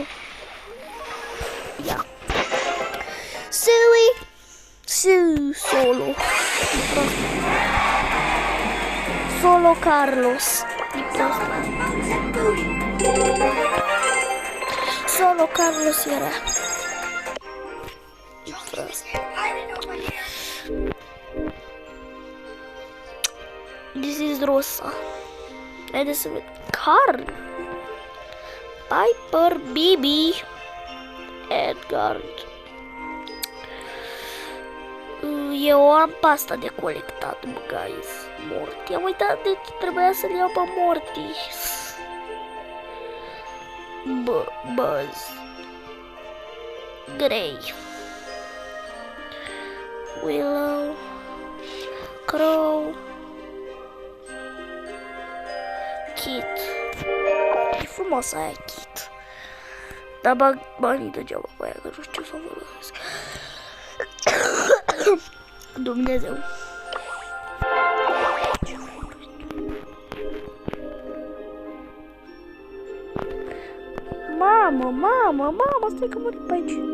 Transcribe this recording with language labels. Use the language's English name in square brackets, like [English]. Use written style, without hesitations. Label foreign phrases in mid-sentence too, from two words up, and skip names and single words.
[Romanian] Ia. Solo. Solo Carlos. Solo Carlos era. [English] This is Rosa. [Romanian] Haideți să vedem. Carl. Piper, Bibi, Edgar. Eu am pasta de colectat, guys. Morty. Am uitat, deci trebuia să-l iau pe Morty. Buzz. Grey. Willow. Crow. Kit. E frumos aia, Kit. Dar bag banii degeaba pe aia, că nu știu să o folosesc. Dumnezeu. Mamă, stai că mori pe aici.